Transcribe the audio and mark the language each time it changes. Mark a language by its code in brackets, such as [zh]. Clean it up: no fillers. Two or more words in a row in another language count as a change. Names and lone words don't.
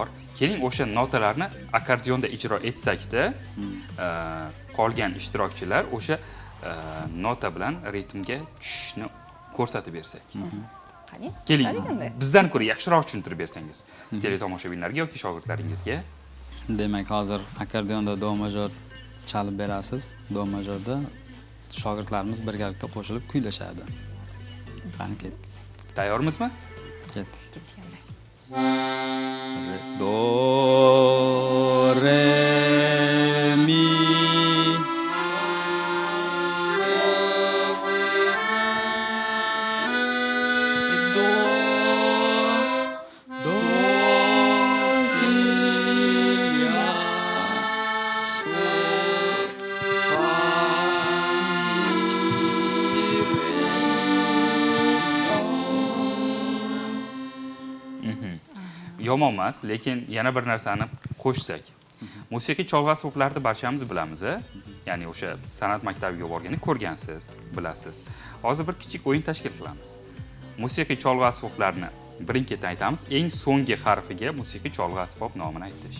[uz] Keling, o'sha notalarni akkordionda ijro etsak-da, qolgan ishtirokchilar o'sha nota bilan ritmga tushishni ko'rsatib bersak. Qani? Keling, bizdan ko'ra yaxshiroq tushuntirib bersangiz, teletomoshabinlarga yoki shogirdlaringizga. Demak, hozir akkordionda do major chalib berasiz. Do majorda shogirdlarimiz birgalikda qo'shilib kuylashadi. Qani ketdik. Tayyormizmi? Ketdik. Ketganlar. Do, re, mi, do, do, si, la, sol, fa, mi, re, do. Yomon emas, lekin yana bir narsani qo'shsak. Musiqiy cholg'u asboblarini barchamiz bilamiz. Ya'ni o'sha san'at maktabiga borganda ko'rgansiz, bilasiz. Hozir bir kichik o'yin tashkil qilamiz. Musiqiy cholg'u asboblarini birin-ketin aytamiz. Eng so'nggi harfiga musiqiy cholg'u asbob nomini aytish.